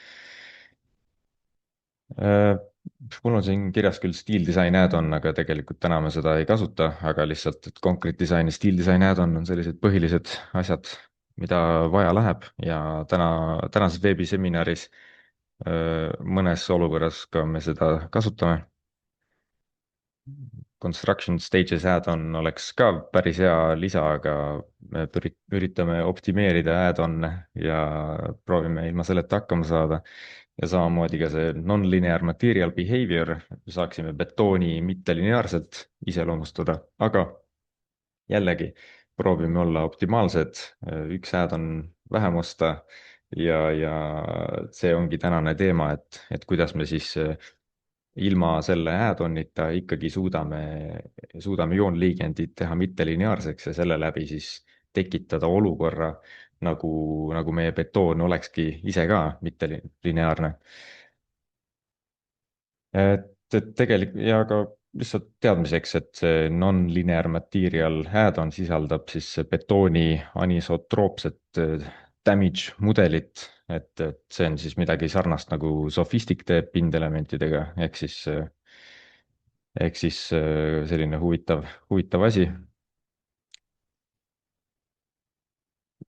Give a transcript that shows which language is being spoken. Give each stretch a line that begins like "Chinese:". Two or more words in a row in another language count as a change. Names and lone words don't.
Estonian: Mul on siin kirjas küll Steel Design add-on, aga tegelikult täna me seda ei kasuta, aga lihtsalt, et Concrete Design ja Steel Design add-on on sellised põhilised asjad, mida vaja läheb ja tänases veebiseminaris mõnes olukorras ka me seda kasutame. Construction Stages add-on oleks ka päris hea lisa, aga me üritame optimeerida add-on'e ja proovime ilma selleta hakkama saada. Ja samamoodi ka see
English: non-linear material behavior,
Estonian: saaksime betooni mittelineaarselt iseloomustada, aga jällegi proovime olla optimaalsed, üks add-on vähem osta ja see ongi tänane teema, et kuidas me siis ilma selle add-on'ita ikkagi suudame joonliigendid teha mittelineaarseks ja selle läbi siis tekitada olukorra, nagu meie betoon olekski ise ka mittelineaarne. Et tegelikult ja ka lihtsalt teadmiseks, et see
English: non-linear material add-on
Estonian: sisaldab siis betooni anisotroopset damage mudelit, et see on siis midagi sarnast nagu Sophistic teeb pindelementidega, ehk siis selline huvitav asi.